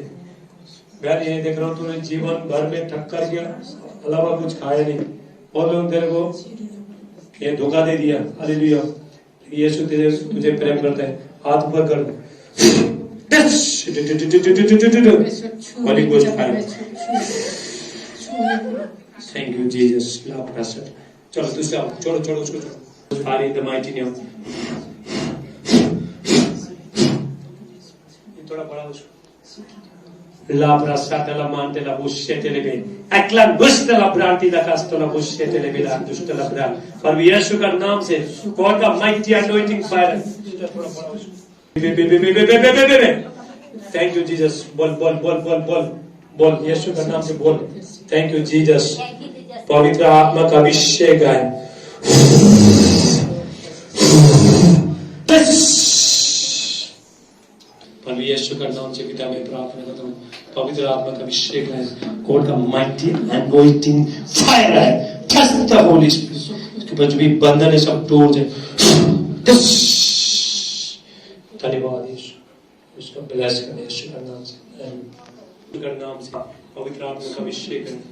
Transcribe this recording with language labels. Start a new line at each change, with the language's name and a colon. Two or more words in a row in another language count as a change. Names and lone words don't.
Hindi: मैं ये देख रहा हूँ तूने जीवन भर में टक्कर के अलावा कुछ खाया नहीं और लोग तेरे को ये धोखा दे दिया हालेलुया यीशु तुझे प्रेम करता है हाथ ऊपर कर
English: Holy Ghost fire thank you Jesus love
Hindi: प्रसन्न चलो दूसरा छोड़ो उसको
English: fire in the mighty name
Hindi: थोड़ा बड़ा उसको La brasata la mante la buscete le ben. Eklan gusta la branti la casto la buscete le ben dusta la bran. पर यीशु का नाम से God का
English: mighty anointing fire. Thank you Jesus.
Hindi: बोल यीशु का नाम से बोल.
English: Thank you Jesus.
Hindi: पवित्र आत्मा का अभिषेक है. पर यीशु का नाम से पिता में प्रार्थना करता हूँ पवित्र आत्मा का अभिषेक है गॉड का
English: mighty anointing fire
Hindi: है
English: trust the Holy Spirit
Hindi: इसके ऊपर जो भी बंधन है सब तोड़ जाए धन्यवाद यीशु उसका ब्लेस कर यीशु का नाम से पवित्र आत्मा का अभिषेक